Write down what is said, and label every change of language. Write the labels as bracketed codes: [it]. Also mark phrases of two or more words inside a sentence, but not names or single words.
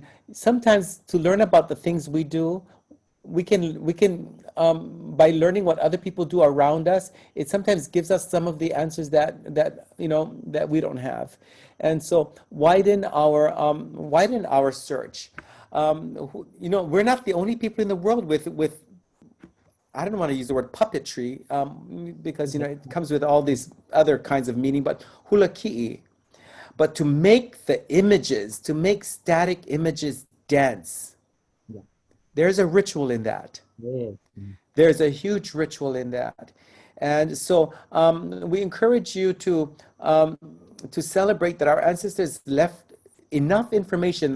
[en] Sometimes to learn about the things we do, we can by learning what other people do around us, it sometimes gives us some of the answers that we don't have. And so widen our search. We're not the only people in the world with I don't want to use the word puppetry because it comes with all these other kinds of meaning, but hula kiʻi. But to make the images, to make static images dance, Yeah. there's a ritual in that. Yeah. There's a huge ritual in that. And so we encourage you to celebrate that our ancestors left enough information.